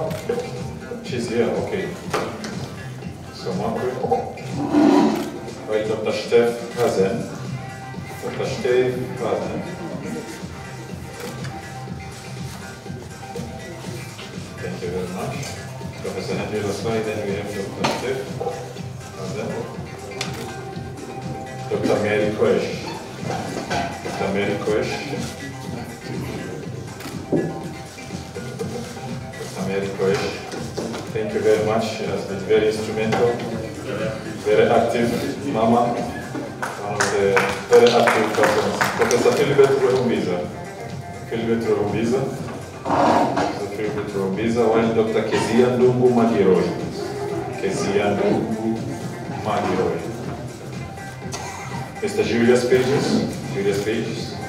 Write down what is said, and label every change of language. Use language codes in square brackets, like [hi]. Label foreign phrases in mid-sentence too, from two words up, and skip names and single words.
[en] She's here, okay. So Omakwe. Right, Dr. Steph Hazen. Dr. Steph Hazen. Thank you very much. Professor Henry Laswai, then we have Dr. Steph Hazen. Dr. Mary Kwesh. Dr. Mary Kwesh. Dr. Mary Kwesh. Thank you very much. She has been very instrumental, very active mama, one of the very active persons. Professor Philibert Rumbiza. Philibert Rumbiza. Philibert Rumbiza, while Dr. Kezia Ndungu Magiroi. Kezia Ndungu Magiroi. Mr. Julius Pages. Julius Pages.